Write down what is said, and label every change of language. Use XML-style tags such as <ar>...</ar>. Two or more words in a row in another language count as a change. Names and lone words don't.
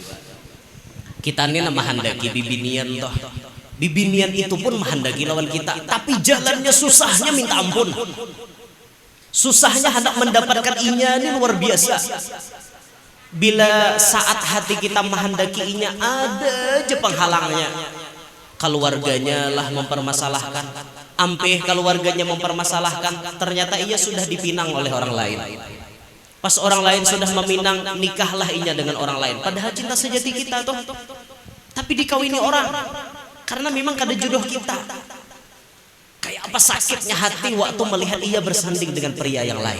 <bjn>Kita ini nama handaki bibinian toh. Bibinian itu pun menghendaki lawan kita, tapi jalannya susahnya minta ampun.</bjn> <id>Susahnya hendak mendapatkan inya ini luar biasa. Bila saat hati kita menghendaki inya, ada aja penghalangnya.</id> <bjn>Keluarganya lah mempermasalahkan, ampih keluarganya mempermasalahkan,</bjn> <id>ternyata ia sudah dipinang oleh orang lain. Pas orang lain sudah meminang, nikahlah inya dengan orang lain. Padahal cinta sejati kita tuh, tapi dikawini orang. Karena memang kada jodoh kita. Kayak apa sakitnya hati waktu melihat ia bersanding dengan pria yang lain.</id>